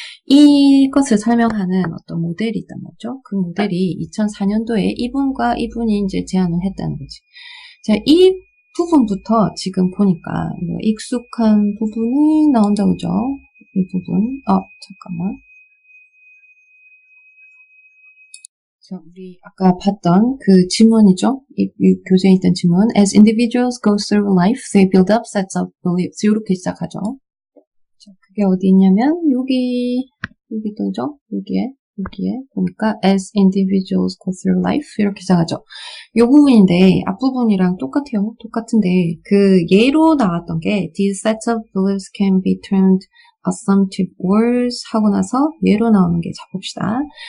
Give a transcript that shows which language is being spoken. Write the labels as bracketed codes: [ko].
[ko] 이것을 설명하는 어떤 모델이 있단 말이죠. 그 모델이 2004년도에 이분이 이제 제안을 했다는 거지. 자, 이 부분부터 지금 보니까 익숙한 부분이 나온다고 그죠? 이 부분. 잠깐만. 자, 우리 아까 봤던 그 지문이죠? 이 교재에 있던 지문. [en] As individuals go through life, they build up sets of beliefs. [ko] 이렇게 시작하죠. 자, 그게 어디 있냐면 여기 또죠? 여기에 보니까 [en] as individuals go through life [ko] 이렇게 시작하죠. 이 부분인데 앞부분이랑 똑같은데 그 예로 나왔던 게 [en] these sets of beliefs can be termed assumptive words [ko] 하고 나서 예로 나오는 게 봅시다.